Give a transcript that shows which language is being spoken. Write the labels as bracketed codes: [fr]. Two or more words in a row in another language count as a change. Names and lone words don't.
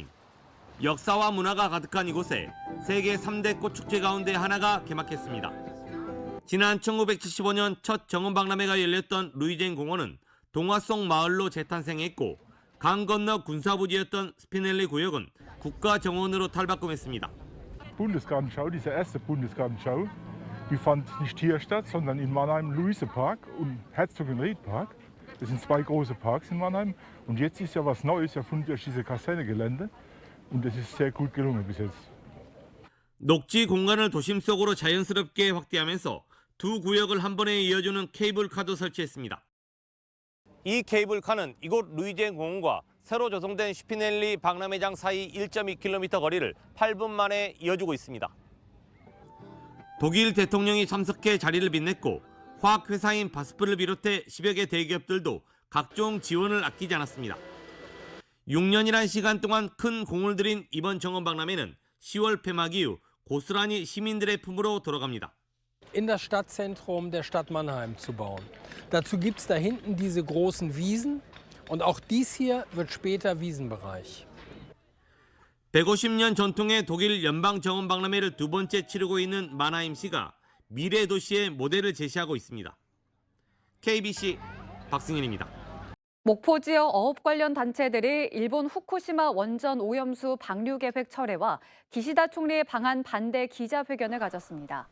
[ko] 역사와 문화가 가득한 이곳에 세계 3대 꽃축제 가운데 하나가 개막했습니다. 지난 1975년 첫 정원 박람회가 열렸던 루이젠 공원은 동화 속 마을로 재탄생했고 강 건너 군사부지였던 스피넬리 구역은 국가정원으로 탈바꿈했습니다. [de] Bundesgartenschau, diese erste Bundesgartenschau, die fand nicht hier statt, sondern in Mannheim Luisepark und Herzogenried-Park. Das sind zwei große Parks in Mannheim. Und jetzt ist ja was Neues erfunden durch diese Kasernegelände. Und das ist sehr gut gelungen bis jetzt. [ko] 녹지 공간을 도심 속으로 자연스럽게 확대하면서 두 구역을 한 번에 이어주는 케이블카도 설치했습니다. 이 케이블카는 이곳 루이젠 공원과 새로 조성된 슈피넬리 박람회장 사이 1.2km 거리를 8분 만에 이어주고 있습니다. 독일 대통령이 참석해 자리를 빛냈고 화학회사인 바스프를 비롯해 10여 개 대기업들도 각종 지원을 아끼지 않았습니다. 6년이란 시간 동안 큰 공을 들인 이번 정원 박람회는 10월 폐막 이후 고스란히 시민들의 품으로 돌아갑니다. [de] In das Stadtzentrum der Stadt Mannheim zu bauen. Dazu gibt es da hinten diese großen Wiesen und auch dies hier wird später Wiesenbereich. [ko] 150년 전통의 독일 연방 정원 박람회를 두 번째 치르고 있는 만하임시가 미래 도시의 모델을 제시하고 있습니다. KBC 박승현입니다. 목포 지역 어업 관련 단체들이 일본 후쿠시마 원전 오염수 방류 계획 철회와 기시다 총리의 방한 반대 기자회견을 가졌습니다.